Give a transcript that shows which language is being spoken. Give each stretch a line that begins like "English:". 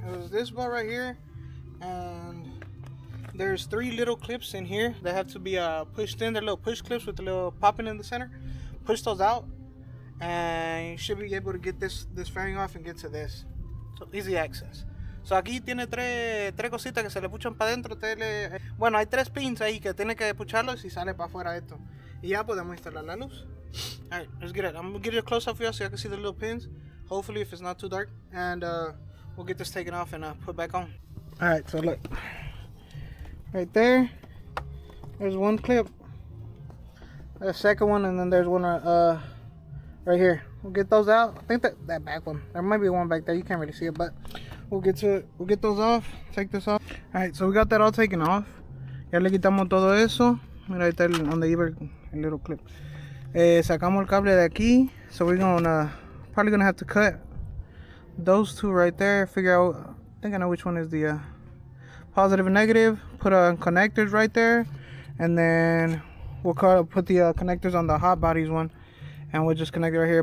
English: This bar right here, and there's 3 little clips in here that have to be pushed in. They're little push clips with a little popping in the center. Push those out and you should be able to get this fairing off and get to this. So easy access.
Spanish: So aquí tiene tres cositas que se le puchan para adentro. Bueno, hay 3 pins ahí que tiene que pucharlos y sale para afuera esto. Y ya podemos instalar la luz.
English: Alright, let's get it. I'm gonna get it a close up for you so you can see the little pins. Hopefully if it's not too dark. And we'll get this taken off and put back on. Alright, so look. Right there. There's one clip. There's a second one, and then there's one right here. We'll get those out. I think that back one. There might be one back there. You can't really see it, but we'll get to it. We'll get those off. Take this off. Alright, so we got that all taken off.
Spanish: Ya le quitamos todo eso. Mira, ahí está donde iba el
English: little clip.
Spanish: Sacamos el cable de aquí.
English: So we're probably gonna have to cut those 2 right there. Figure out, I think I know which one is the positive and negative. Put connectors right there, and then we'll put the connectors on the hot bodies one, and we'll just connect it right here.